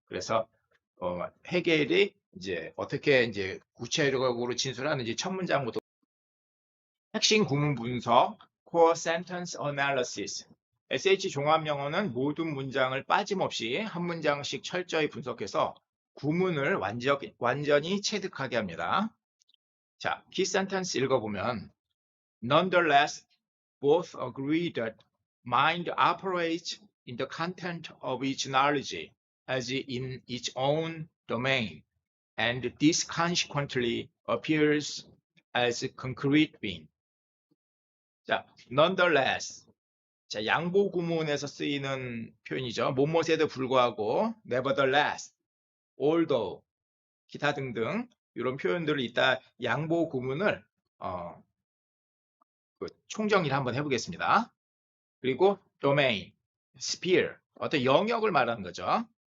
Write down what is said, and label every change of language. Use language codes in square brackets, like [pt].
[ko] 그래서 헤겔이 이제 어떻게 이제 구체적으로 진술하는지 첫 문장부터 핵심 구문 분석, [en] Core Sentence Analysis. [ko] SH 종합 영어는 모든 문장을 빠짐없이 한 문장씩 철저히 분석해서 구문을 완전히 체득하게 합니다. 자, 키 센텐스 읽어보면 [en] Nonetheless, both agree that mind operates in the content of each knowledge as in its own domain, and this consequently appears as concrete being. [ko] 자, nonetheless. 자, 양보 구문에서 쓰이는 표현이죠. 뭐뭐에도 불구하고, nevertheless, although, 기타 등등 이런 표현들을 이따 양보 구문을 그 총정리를 한번 해보겠습니다. 그리고 domain, sphere, 어떤 영역을 말하는 거죠.